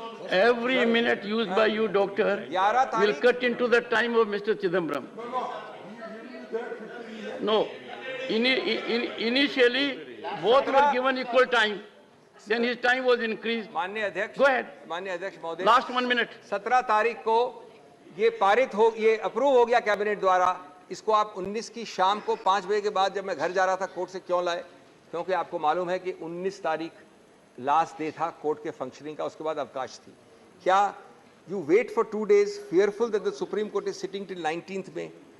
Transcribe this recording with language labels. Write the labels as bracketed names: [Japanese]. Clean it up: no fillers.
[English] Every minute used by you, doctor, will cut into the time of Mr. Chidambaram. No. Initially, both were given equal time. Then his time was increased. [Hindi] माननीय अध्यक्ष, [English] Go ahead. [Hindi] माननीय अध्यक्ष महोदय, [English] Last 1 minute. [Hindi] 17 तारीख को ये ये approve हो गया कैबिनेट द्वारा। इसको आप 19 की शाम को 5 बजे के बाद जब मैं घर जा रहा था कोर्ट से क्यों लाए? क्योंकि आपको मालूम है कि 19 तारीख लास्ट डे था कोर्ट के फंक्शनिंग का, उसके बाद अवकाश थी। [English] क्या you wait for 2 days fearful that the Supreme Court is sitting till 19th May?